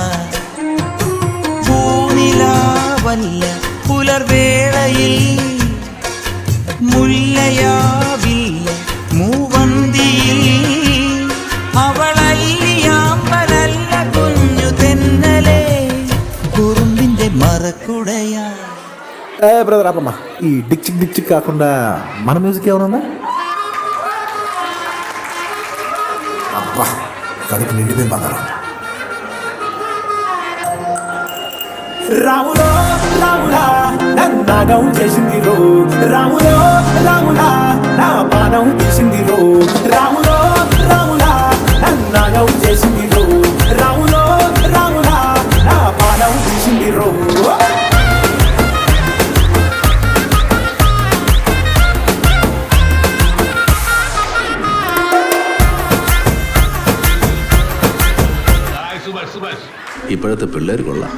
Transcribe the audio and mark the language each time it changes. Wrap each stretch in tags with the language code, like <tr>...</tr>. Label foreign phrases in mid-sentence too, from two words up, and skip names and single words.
<ml>പൂനിലാവല്ല പുലർവേളയിൽ മുല്ലയാവില്ല മൂവന്തിയിൽ, അവളല്ലിയാമ്പലല്ല കുഞ്ഞു തെന്നലേ കുറുമ്പിന്റെ మరకుడయా.</ml> <te>బ్రదర్ ఆపమ్మా, ఈ డిక్ చిక్ కాకుండా మన మ్యూజిక్ ఏమన్నా? అబ్బా కడుపు నిండిపోయింది బంగారం. రాములో రాములా నన్నాగం చేసింది రో, రాములో రాములా నా పానం తీసింది రో, రాములో రాములా నన్నాగం చేసింది రో, రాములో రాములా నా పానం తీసింది రో.</te> <ml>ഇപ്പോഴത്തെ പിള്ളേർ കൊള്ളാം.</ml>